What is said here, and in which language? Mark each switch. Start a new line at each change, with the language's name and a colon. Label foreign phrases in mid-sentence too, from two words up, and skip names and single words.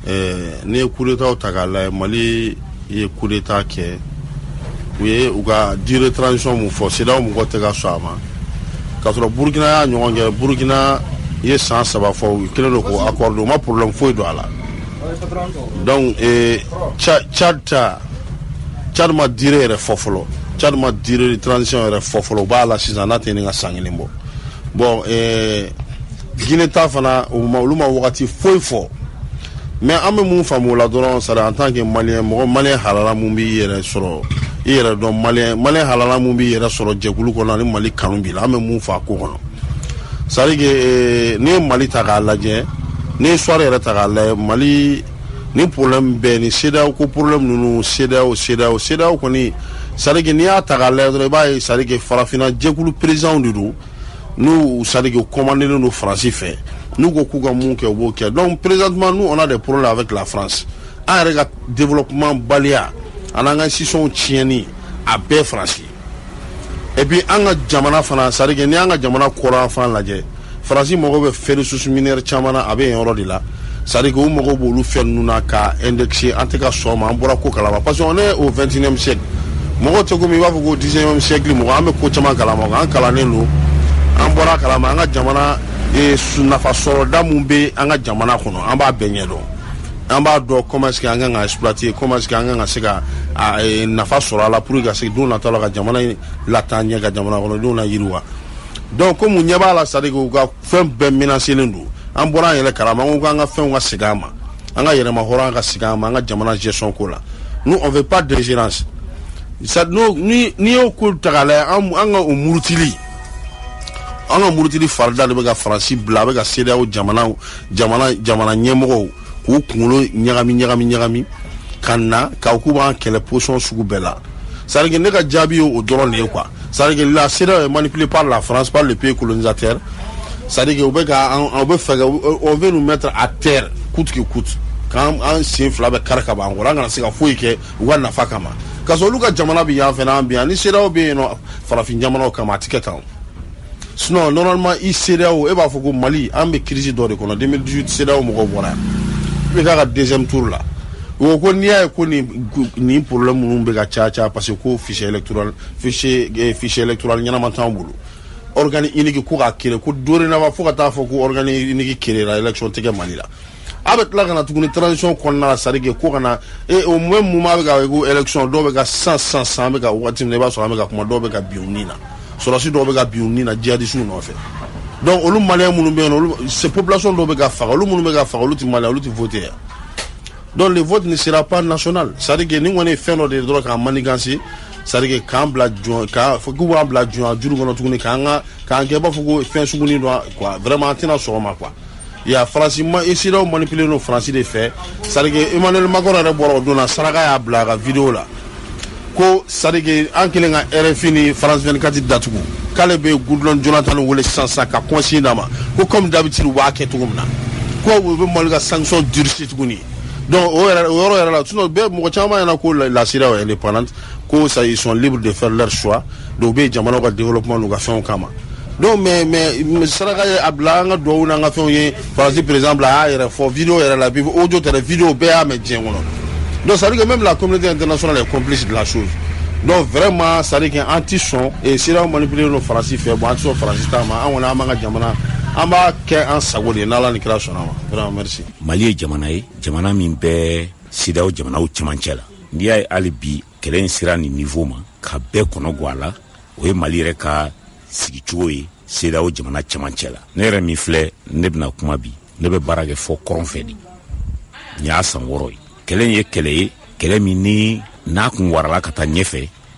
Bambara: ne ye
French: coup d'état
Bambara: ta k'a lajɛ Mali ye
French: coup d'état
Bambara: kɛ u ye u ka
French: durée transition
Bambara: mun fɔ CEDEAO mɔgɔw tɛ ka sɔn a ma k'a sɔrɔ Burkina y'a ɲɔgɔn kɛ Burkina ye san 3 fɔ u kɛlen don k'o accord o ma problème foyi don a la donc Chad ma durée yɛrɛ fɔ fɔlɔ Chad ma
French: durée de transition
Bambara: yɛrɛ fɔ fɔlɔ u b'a la sisan n'a tɛ nin ka san 1 bɔ bon Guinée ta fana olu ma wagati foyi fɔ mais an bɛ mun faamu o la dɔrɔn
French: c'est en tant que malien
Bambara: mɔgɔ malien halala mun b'i yɛrɛ sɔrɔ i yɛrɛ dɔn malien halala mun b'i yɛrɛ sɔrɔ jɛkulu kɔnɔ ni Mali kanu b'i la an bɛ mun fɔ a ko kɔnɔ
French: c'est à dire que
Bambara: n'i ye Mali ta k'a lajɛ n'i ye histoire yɛrɛ ta k'a lajɛ Mali ni problème bɛɛ ni CEDEAO ko problème ninnu CEDEAO kɔni
French: c'est à dire que
Bambara: n'i y'a ta k'a lajɛ dɔrɔn i b'a ye
French: c'est à dire que
Bambara: farafinna jɛkulu président de don n'u
French: c'est à dire que
Bambara: commandelen don Faransi fɛ n'u ko k'u ka mun kɛ u b'o kɛ
French: donc présentement nous on a des problèmes avec la France
Bambara: an yɛrɛ ka développement baliya ani an ka institution tiɲɛni a bɛɛ Faransi
French: et puis
Bambara: an ka jamana fana
French: c'est à dire que
Bambara: ni an ka jamana kɔrɔ fana lajɛ Faransi mago bɛ fɛ
French: ressources minières
Bambara: caman na a bɛ yen yɔrɔ de la
French: c'est à dire que
Bambara: u mago b'olu fɛn ninnu na ka indexer an tɛ ka sɔn ma an bɔra ko kalama
French: parce que on est au 21e siècle
Bambara: mɔgɔ tɛ komi i b'a fɔ ko 19e siècle mɔgɔ an bɛ ko caman kalama an kalannen don an bɔra kalama an ka jamana nafa sɔrɔda mun bɛ an ka jamana kɔnɔ an b'a bɛɛ ɲɛdɔn an b'a dɔn
French: comment est-ce que
Bambara: an kan ka exploiter
French: comment est-ce que
Bambara: an kan ka se ka nafa sɔrɔ a la
French: pour que
Bambara: ka se don nataw la ka jamana lataa ɲɛ ka jamana kɔnɔdenw la yiriwa
French: donc comme
Bambara: ɲɛ b'a la
French: c'est à dire
Bambara: u ka fɛn bɛɛ menacelen don an bɔra an yɛrɛ kalama an ko k'an ka fɛnw ka segin an ma an ka yɛrɛma hɔrɔn ka segin an ma an ka jamana gestion ko la
French: nous on veut pas d'ingérence ça
Bambara: ni y'o ko ta k'a lajɛ an ka o murutili farida de bɛ ka faransi bila a bɛ ka CEDEAO jamana ɲɛmɔgɔw k'u kunkolo ɲagami ka na k'u b'an kɛlɛ position sugu bɛɛ la
French: c'est à dire
Bambara: ne ka jaabi ye o dɔrɔn de ye
French: quoi c'est à dire la CEDEAO est manipulée par la France par le pays colonisateur c'est à dire on veut nous mettre à terre coûte que coûte quand
Bambara: an sen fila bɛ kari ka ban an kɔrɔ an kana se ka foyi kɛ u ka nafa kama ka sɔrɔ olu ka jamana bɛ yan fɛnɛ an bɛ yan ni CEDEAO bɛ yen nɔ farafin jamanaw kama a ti kɛ tan
French: sinon normalement
Bambara: i CEDEAO e b'a fɔ ko Mali an bɛ crise dɔ de kɔnɔ 2018 CEDEAO mɔgɔw bɔra yan i bɛ k'a ka
French: deuxième tour
Bambara: la o ko n'i y'a ye ko nin problème minnu bɛ ka caya
French: parce que
Bambara: ko
French: fichier électoral
Bambara: ɲɛnama t'an bolo
French: organe unique
Bambara: ko k'a créer ko dorénavant fo ka taa fɔ ko
French: organe unique
Bambara: créera élection tɛ kɛ Mali la a bɛ tila ka na tuguni transition kɔnɔna la c'est à dire ko ka na
French: au même moment
Bambara: bɛ ka ko élection dɔw bɛ ka san bɛ ka waati min na i b'a sɔrɔ an bɛ ka kuma dɔw bɛ ka bin u ni na sɔrɔsi dɔw bɛ ka bin u ni na djihadistes nɔfɛ donc olu maliyɛn minnu bɛ yen nɔ ces populations dɔw bɛ ka faga olu minnu bɛ ka faga olu tɛ maliyɛn olu tɛ voter yan
French: donc le vote ne sera pas national c'est à dire que
Bambara: ni kɔni ye fɛn dɔ de ye dɔrɔn k'an manigancer
French: c'est à dire que
Bambara: k'an bila fo k'u b'an bila juru kɔnɔ tuguni k'an kɛ i b'a fɔ ko fɛn sugunin dɔ quoi vraiment an tɛna sɔn o ma
French: quoi il y a France CEDEAO manipulé
Bambara: no
French: France de fait c'est à dire que
Bambara: Emmanuel Macron yɛrɛ bɔra o don na saraka y'a bila a ka vidéo la ko c'est à dire que an kɛlen ka RFI ni France 24 datugu k'ale bɛ Goodluck Jonathan wele sisan ka consigne d'a ma ko
French: comme d'habitude
Bambara: u b'a kɛ cogo min na ko u bɛ Mali ka
French: sanction durci
Bambara: tuguni donc o yɔrɔ yɛrɛ la sinon bɛɛ mɔgɔ caman ɲɛna ko la
French: CEDEAO est indépendante
Bambara: ko
French: ça ils sont libres de faire leur choix
Bambara: donc u bɛ jamanaw ka développement n'u ka fɛnw kama
French: donc mais
Bambara: saraka ye a bila an ka duwawu n'an ka fɛnw ye faransi
French: par exemple
Bambara: a y'a yɛrɛ fɔ vidéo yɛrɛ la bi audio tɛ dɛ vidéo bɛɛ y'a mɛn diɲɛ kɔnɔ
French: donc ça veut dire que même la communauté internationale est complice de la chose donc vraiment ça veut dire que
Bambara: an ti sɔn
French: CEDEAO manipulé
Bambara: no faransi fɛ bon an ti sɔn faransi ta ma an kɔni an b'an ka jamana an b'a kɛ an sago de ye n'Ala ni kira sɔnna ma
French: vraiment merci.
Bambara: Mali ye jamana ye jamana min bɛ CEDEAO jamanaw cɛmancɛ la n'i y'a ye hali bi kɛlɛ in sera nin niveau ma ka bɛɛ kɔnɔ guwa la o ye Mali yɛrɛ ka sigicogo ye CEDEAO jamana cɛmancɛ la ne yɛrɛ min filɛ ne bɛna kuma bi ne bɛ baara kɛ fɔ kɔrɔn fɛ de nin y'a san 6 ye kɛlɛ in ye kɛlɛ ye kɛlɛ min ni n'a kun warala ka taa ɲɛfɛ